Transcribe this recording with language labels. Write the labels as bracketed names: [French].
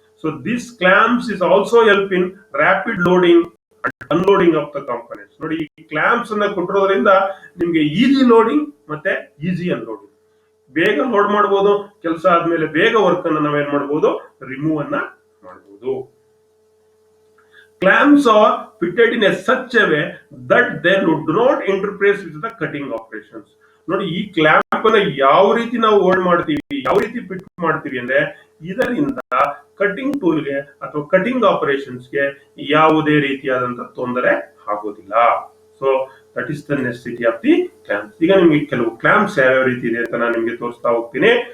[English] So this clamps is also help in rapid loading and unloading of the components. [Kannada] ನೋಡಿ, ಈ ಕ್ಲಾಂಪ್ಸ್ ಅನ್ನ ಕೊಟ್ಟಿರೋದ್ರಿಂದ ನಿಮ್ಗೆ easy loading ಮತ್ತೆ ಈಸಿ ಅನ್ಲೋಡಿಂಗ್, ಬೇಗ ಲೋಡ್ ಮಾಡಬಹುದು, ಕೆಲಸ ಆದ್ಮೇಲೆ ಬೇಗ ವರ್ಕ್ ಅನ್ನ ನಾವೇನ್ ಮಾಡಬಹುದು, ರಿಮೂವ್ ಅನ್ನ ಮಾಡಬಹುದು. [English] Clamps are fitted in a such a way that they do not interface with the cutting operations. [Kannada] ನೋಡಿ, ಈ ಕ್ಲಾಂಪ್ ಅನ್ನ ಯಾವ ರೀತಿ ನಾವು ಹೋಲ್ಡ್ ಮಾಡ್ತೀವಿ, ಯಾವ ರೀತಿ ಫಿಟ್ ಮಾಡ್ತೀವಿ ಅಂದ್ರೆ, ಇದರಿಂದ ಕಟಿಂಗ್ ಟೂಲ್ಗೆ ಅಥವಾ ಕಟಿಂಗ್ ಆಪರೇಷನ್ಸ್ಗೆ ಯಾವುದೇ ರೀತಿಯಾದಂತಹ ತೊಂದರೆ ಆಗೋದಿಲ್ಲ. So [English] That is the necessity of the clamps. [Kannada] ಈಗ ನಿಮ್ಗೆ ಕೆಲವು ಕ್ಲಾಂಪ್ಸ್ ಯಾವ ರೀತಿ ಇದೆ ಅಂತ ನಾನು ನಿಮ್ಗೆ ತೋರಿಸ್ತಾ ಹೋಗ್ತೀನಿ.